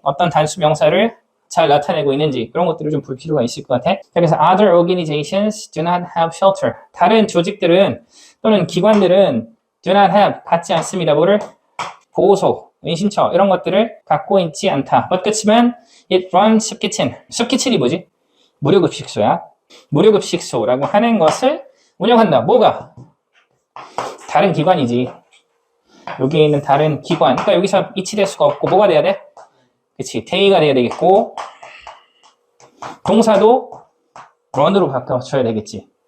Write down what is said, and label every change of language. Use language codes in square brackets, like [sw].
[ko] 어떤 단수 명사를 잘 나타내고 있는지 그런 것들을 좀 볼 필요가 있을 것 같아. [en] 그래서 other organizations do not have shelter. [ko] 다른 조직들은 또는 기관들은 do not have 갖지 않습니다. 뭐를? 보호소, 은신처 이런 것들을 갖고 있지 않다. [en] 그렇지만 it runs soup kitchen. [ko] soup kitchen이 뭐지? 무료급식소야. 무료급식소라고 하는 것을 운영한다. 뭐가? 다른 기관이지. 여기에 있는 다른 기관. 그러니까 여기서 이치될 수가 없고 뭐가 돼야 돼? 그치, 대의가 돼야 되겠고, 동사도 run으로 바꿔줘야 되겠지.